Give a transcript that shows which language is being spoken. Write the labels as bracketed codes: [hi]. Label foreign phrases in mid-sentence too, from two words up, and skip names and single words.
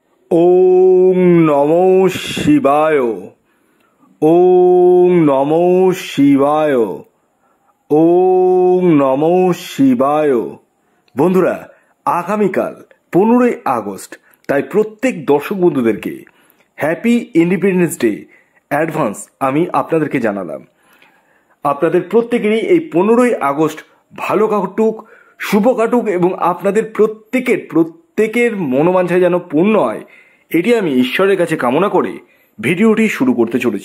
[sa] ओम नमो शिवाय। ओम नमो शिवाय। ओम नमो शिवाय। [bn] বন্ধুরা, আগামীকাল 15ই আগস্ট, তাই প্রত্যেক দর্শক বন্ধুদেরকে [en] happy independence day advance [bn] আমি আপনাদেরকে জানালাম। আপনাদের প্রত্যেকেরই এই 15ই আগস্ট ভালো কাটুক, শুভ কাটুক এবং আপনাদের প্রত্যেকের মনোবাঞ্ছা যেন পূর্ণ হয়, এটি আমি ঈশ্বরের কাছে কামনা করে ভিডিওটি শুরু করতে চলেছি।